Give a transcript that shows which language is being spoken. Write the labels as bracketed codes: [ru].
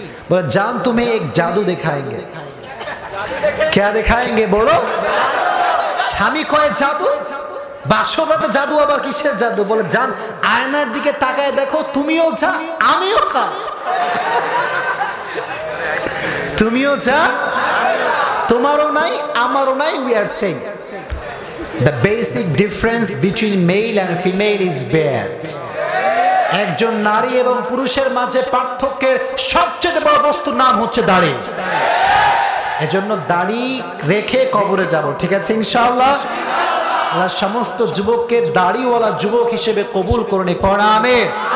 [bn] বলে জান [hi] तुम्हें एक जादू दिखाएंगे। क्या दिखाएंगे [bn] বলো? স্বামী কয় জাদু? বাসরাতে জাদু আবার কিসের জাদু? বলে জান আয়নার দিকে তাকায় দেখো, তুমিও যা আমিও যা, তুমিও যা তোমারও নাই আমারও নাই, [en] We are same. The basic difference between male and female is beard. [bn] একজন নারী এবং পুরুষের মাঝে পার্থক্যের সবচেয়ে বড় বস্তুর নাম হচ্ছে দাড়ি। এজন্য দাড়ি রেখে কবরে যাব, ঠিক আছে ইনশাআল্লাহ? আল্লাহ সমস্ত যুবককে দাড়িওয়ালা যুবক হিসেবে কবুল করে নিক, পড়া আমিন।